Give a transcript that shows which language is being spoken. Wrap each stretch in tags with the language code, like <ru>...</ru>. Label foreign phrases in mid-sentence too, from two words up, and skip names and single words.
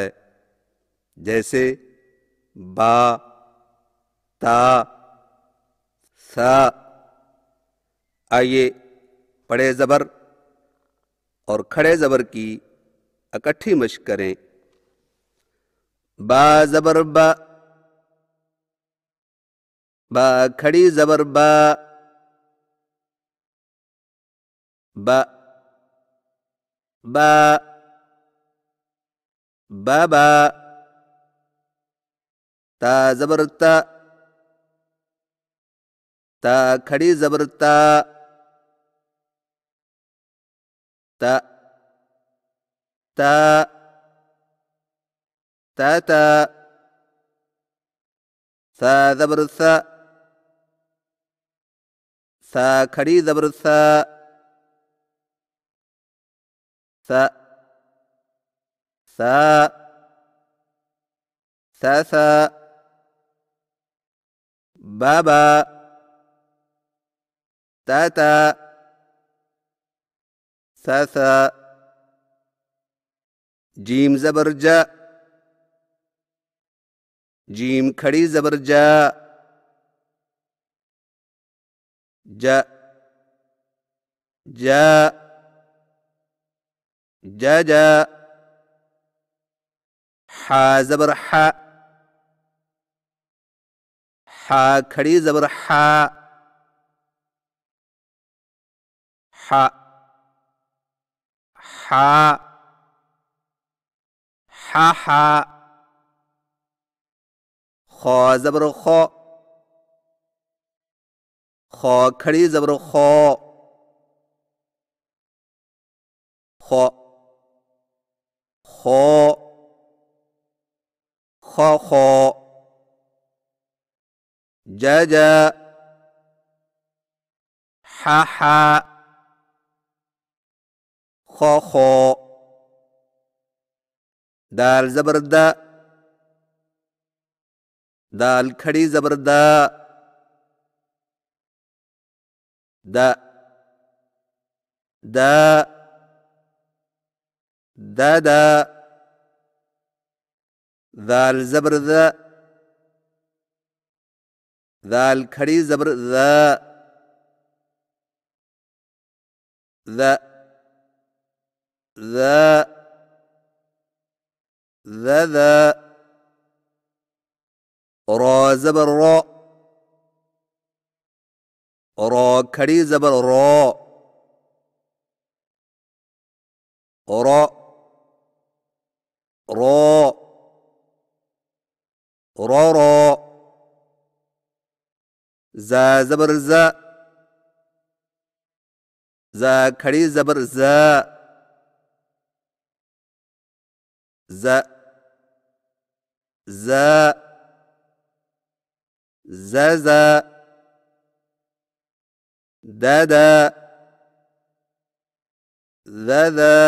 <ur>جیسے با، تا، ثا. آئیے پڑے زبر اور کھڑے زبر کی اکٹھی مشق کریں. با زبر با، با کھڑی زبر با، با، با، بابا, تا زبر تا، تا کھڑی زبر تا, تا، تا، تا، تا, ثا زبر ثا، ثا کھڑی زبر ثا، ثا، ثا، ثا، ثا، بابا، تاتا، ثا، ثا. جیم زبر جا، جیم کھڑی زبر جا, ج جاء جا ح زبر ح ح کھڑی زبر ح ح ح ح خ زبر خ خ کھڑی زبر خ خ خ خ خ جا ح ح خ خ دال زبر د دال کھڑی زبر د د د د ذال زبر ذ ذال کھڑی زبر ذ ذ ذ ذ ذ را زبر را را کھڑی زبر را را را را را ز زبر ز ز खड़ी जबर ز ز ز ز ز د د ذ ذ</ur>